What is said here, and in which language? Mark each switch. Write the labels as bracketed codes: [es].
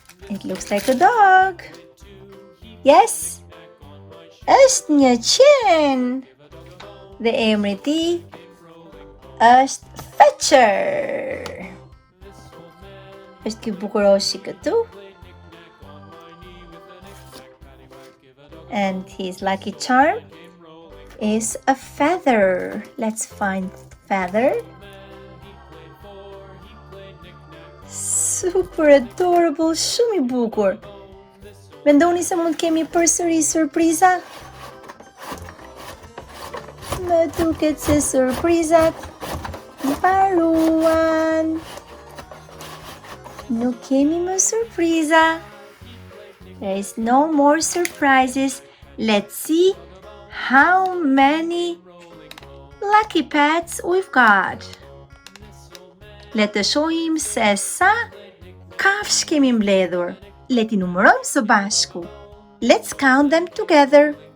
[en] It looks like a dog. Yes. [sq] Është një qen. Dhe emri I tij është Fetcher. Është ky bukuroshi këtu. [en] And his lucky charm is a feather. Let's find feather. Super adorable, [sq] shumë I bukur. Mendoni se mund kemi përsëri surpriza? Më duket se surprizat mbaruan. Nuk kemi më surpriza. [en] There is no more surprises. Let's see how many lucky pets we've got. [sq] Le të shohim se sa kafsh kemi mbledhur. Le t'i numërojmë së bashku. [en] Let's count them together.